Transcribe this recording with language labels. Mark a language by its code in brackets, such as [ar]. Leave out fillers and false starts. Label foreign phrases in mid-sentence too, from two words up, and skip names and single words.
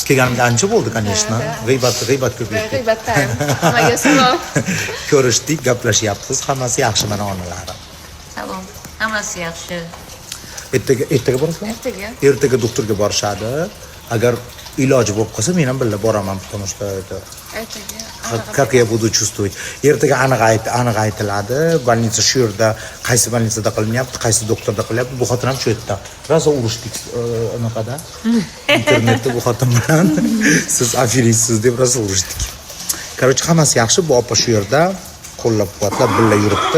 [uz] Kelganimga ancha bo'ldi, конечно. G'iybat ko'paydi. G'iybatdan. Hammaga salom. Ko'rishdik, gaplashyapmiz. Hammasi yaxshi mana onalari. Salom. Hammasi yaxshi. Ertaga borasizlar? Ertaga doktorga borishadi. Agar iloji bo'lib qolsa, men ham birga boraman, [ru] потому что это как я буду чувствовать. [uz] Ertaga aniq aytiladi. Больница shu yerda, qaysi больницада qilinyapti, qaysi doktorda qilyapti. Bu xotin ham shu yerda. Rosa urushdik anaqada. Internetda bu xotin bilan siz afiristsiz deb rosa urushdik. Короче, hammasi yaxshi. Bu opa shu yerda qo'llab-quvvatlab birga yuribdi.